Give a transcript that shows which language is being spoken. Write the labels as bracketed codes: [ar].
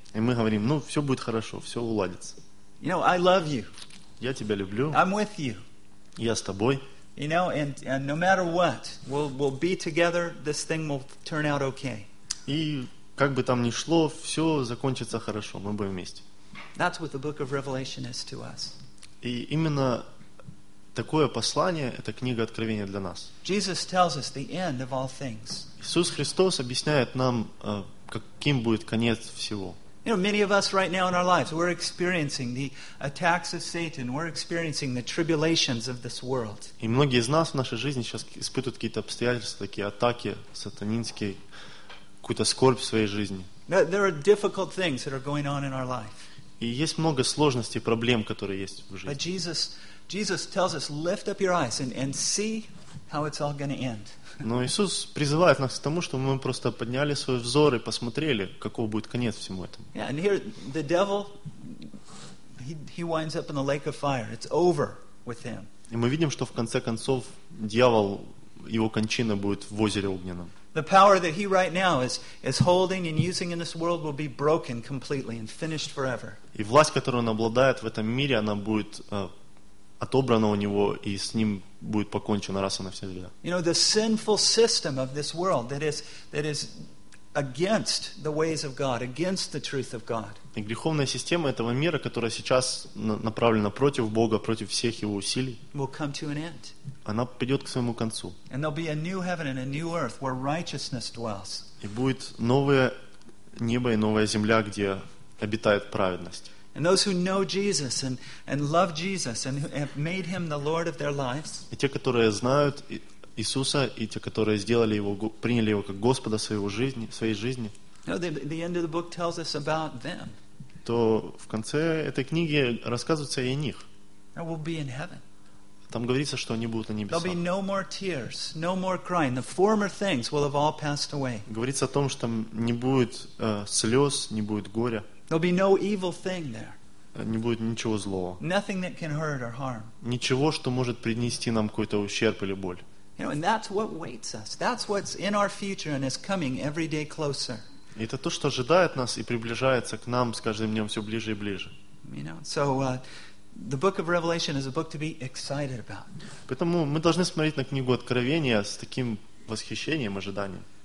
[ru] И мы говорим, ну все будет хорошо, все уладится. [en] You know, I love you. [ru] Я тебя люблю. [en] I'm with you. [ru] Я с тобой. [en] You know, and no matter what, we'll be together. This thing will turn out okay. [ru] И как бы там ни шло, все закончится хорошо, мы будем вместе. [en] That's what the book of Revelation is to us. [ru] И именно такое послание, это книга Откровения для нас. [en] Jesus tells us the end of all things. [ru] Иисус Христос объясняет нам, каким будет конец всего. [en] You know, many of us right now in our lives, we're experiencing the attacks of Satan, we're experiencing the tribulations of this world. [ru] И многие из нас в нашей жизни сейчас испытывают какие-то обстоятельства, такие атаки сатанинские, какую-то скорбь в своей жизни. [en] There are difficult things that are going on in our life. [ru] И есть много сложностей, проблем, которые есть в жизни. [en] But Jesus tells us, lift up your eyes and see how it's all going to end. [ru] Но Иисус призывает нас к тому, чтобы мы просто подняли свой взор и посмотрели, каков будет конец всему этому. [en] Yeah, and here the devil, he winds up in the lake of fire. It's over with him. [ru] И мы видим, что в конце концов дьявол, его кончина будет в озере огненном. [en] The power that he right now is holding and using in this world will be broken completely and finished forever. [ru] И власть, которую он обладает в этом мире, она будет отобрана у него, и с ним будет покончено раз и навсегда. [en] You know, the sinful system of this world that is against the ways of God, against the truth of God. [ru] И греховная система этого мира, которая сейчас направлена против Бога, против всех его усилий, [en] will come to an end. [ru] Она придет к своему концу. [en] And there'll be a new heaven and a new earth where righteousness dwells. [ru] И будет новое небо и новая земля, где обитает праведность. [en] And those who know Jesus and love Jesus and have made him the Lord of their lives. [ru] И те, которые знают Иисуса, и те, которые сделали его, приняли его как Господа своей жизни. [en] No, the end of the book tells us about them. [ru] То в конце этой книги рассказывается и о них. [en] They will be in heaven. [ru] Там говорится, что они будут на небесах. [en] There'll be no more tears, no more crying. The former things will have all passed away. [ru] Говорится о том, что там не будет слез, не будет горя. [en] There'll be no evil thing there. [ru] Не будет ничего злого. [en] Nothing that can hurt or harm. [ru] Ничего, что может принести нам какой-то ущерб или боль. [en] You know, and that's what waits us. That's what's in our future and is coming every day closer. [ru] Это то, что ожидает нас и приближается к нам с каждым днем все ближе и ближе. [en] You know, so the book of Revelation is a book to be excited about. [ru] Поэтому мы должны смотреть на книгу Откровения с таким восхищением, ожиданием.